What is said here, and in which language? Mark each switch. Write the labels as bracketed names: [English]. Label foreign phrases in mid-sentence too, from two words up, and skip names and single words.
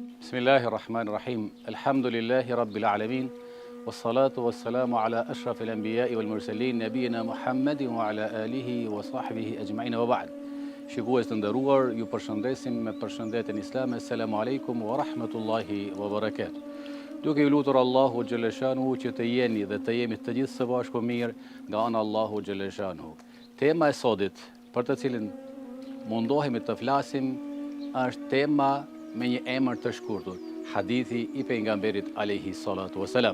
[Arabic] بسم الله الرحمن الرحيم. الحمد لله رب العالمين. والصلاة والسلام على أشرف الأنبياء والمرسلين نبينا محمد وعلى آله وصحبه أجمعين وبعد. [Albanian] Shikues të nderuar, ju përshëndesim me përshëndetjen islame. [Arabic] السلام عليكم ورحمة الله وبركاته. [Albanian] Duke ju lutur [Arabic] الله جل شأنه [Albanian] që të jeni dhe të jemi të gjithë së bashku mirë nga ana [Arabic] الله جل شأنه. [Albanian] Tema e sodit për të cilën mundohemi të flasim është tema me një emër të shkurtur, hadithi i pejgamberit [Arabic] عليه الصلاة والسلام.